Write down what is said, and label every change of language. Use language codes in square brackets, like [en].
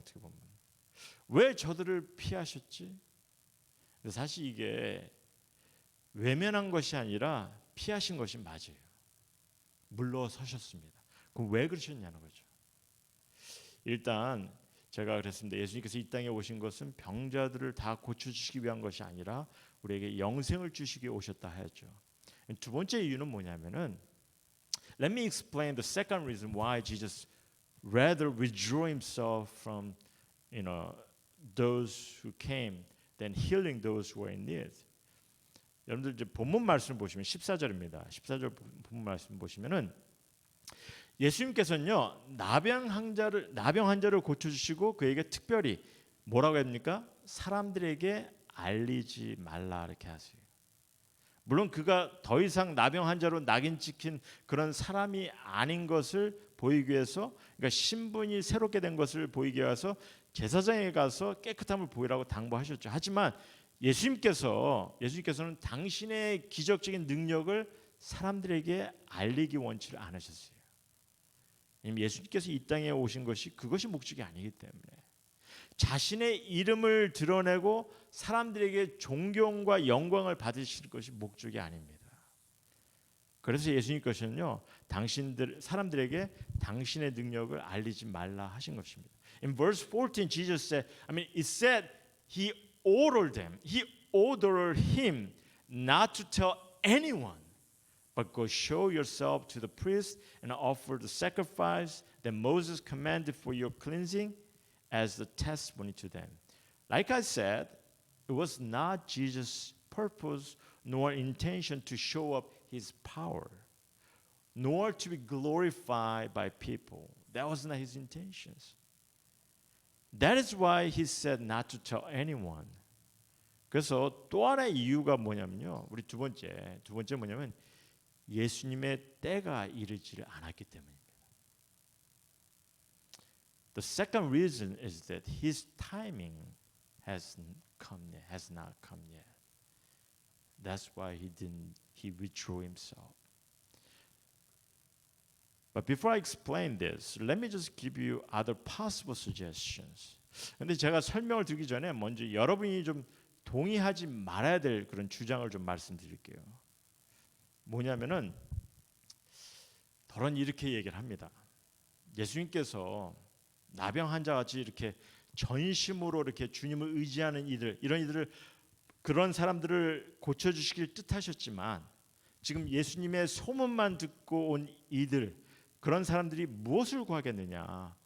[ko] 어떻게 보면 왜 저들을 피하셨지? 사실 이게 외면한 것이 아니라 피하신 것이 맞아요. 물러서셨습니다. 그럼 왜 그러셨냐는 거죠. 일단 제가 그랬습니다. 예수님께서 이 땅에 오신 것은 병자들을 다 고쳐주시기 위한 것이 아니라 우리에게 영생을 주시기 위해 오셨다 하였죠. 두 번째 이유는 뭐냐면은, [en] Let me explain the second reason why Jesus rather withdrew himself from, those who came than healing those who are in need. [ko] 여러분들 이제 본문 말씀 보시면 14절입니다. 14절 본문 말씀 보시면은 예수님께서는요, 나병 환자를 고쳐주시고 그에게 특별히 뭐라고 합니까? 사람들에게 알리지 말라 이렇게 하세요. 물론 그가 더 이상 나병 환자로 낙인 찍힌 그런 사람이 아닌 것을 보이기 위해서, 그러니까 신분이 새롭게 된 것을 보이기 위해서 제사장에 가서 깨끗함을 보이라고 당부하셨죠. 하지만 예수님께서는 당신의 기적적인 능력을 사람들에게 알리기 원치를 않으셨어요. 예수님께서 이 땅에 오신 것이 그것이 목적이 아니기 때문에 자신의 이름을 드러내고 사람들에게 존경과 영광을 받으실 것이 목적이 아닙니다. 그래서 예수님께서는요, 사람들에게 당신의 능력을 알리지 말라 하신 것입니다. [en] In verse 14, Jesus said, it said he ordered him not to tell anyone, but go show yourself to the priest and offer the sacrifice that Moses commanded for your cleansing as the testimony to them. Like I said, it was not Jesus' purpose nor intention to show up his power, nor to be glorified by people. That was not his intentions. That is why he said not to tell anyone. [ko] 그래서 또 하나의 이유가 뭐냐면요. 우리 두 번째 뭐냐면 예수님의 때가 이르지를 않았기 때문입니다. [en] The second reason is that his timing has not come yet. That's why he withdrew himself. But before I explain this, let me just give you other possible suggestions. [ko] 근데 제가 설명을 드리기 전에 먼저 여러분이 좀 동의하지 말아야 될 그런 주장을 좀 말씀드릴게요. 뭐냐면은 더러는 이렇게 얘기를 합니다. 예수님께서 나병 환자 같이 이렇게 전심으로 이렇게 주님을 의지하는 이런 이들을 그런 사람들을 고쳐 주시길 뜻하셨지만 지금 예수님의 소문만 듣고 온 이들 그런 사람들이 무엇을 구하겠느냐?